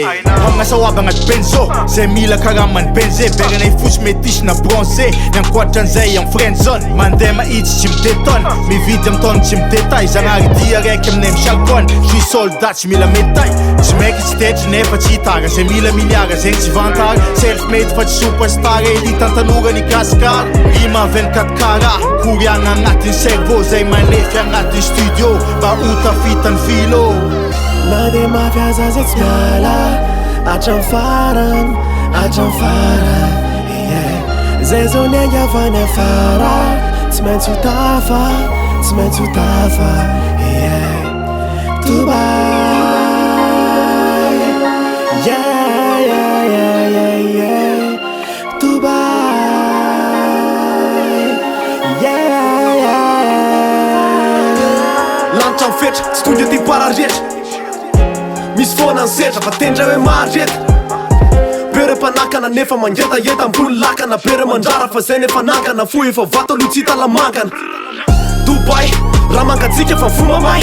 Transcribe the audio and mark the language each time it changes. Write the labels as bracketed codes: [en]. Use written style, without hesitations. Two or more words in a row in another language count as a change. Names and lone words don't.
[mg] Hamasa oaby agnaty benzo, zay mila kara man benze. Beranay fosy métis na bronzé, niankoatran'izay am [en] friend zone. [mg] Mandeha mahitsy tsy midétonne, mividy am taony tsy midétail. Zagnahary dia raiky aminay misalcone, [fr] suis soldat [mg] tsy mila médaille. Tsy maiky tsy tetry nefa tsy hitara, zay mila miliara zegny tsy vantara. Self-made fa tsy superstar, elite an-tanora ny gaskar. Rima 24 kara, koriagna agnatin'ny cerveau. Zay manefy agnatin'ny studio, mba ho tafitany filo. Na de mafiaza zay tsy miala, hatram'ny farany, hatram'ny farany, yeah. Zay zao ny angiavany afara, tsy maintsy ho tafa, tsy maintsy ho tafa, yeah. Dubai, yeah, yeah, yeah, yeah, yeah. Dubai, yeah, yeah, yeah. Lanitra mifetra, tsy tonga ty para rehetra. Misy foana ny setra, fa tendra hoe mareta. Bere mpanakana nefa mangetageta ambony lakana. Bere mandrara fa zay nefa nankana. Fo efa vato aloha tsy hita lamangana. Dubai, raha mangatsika fa fomba may.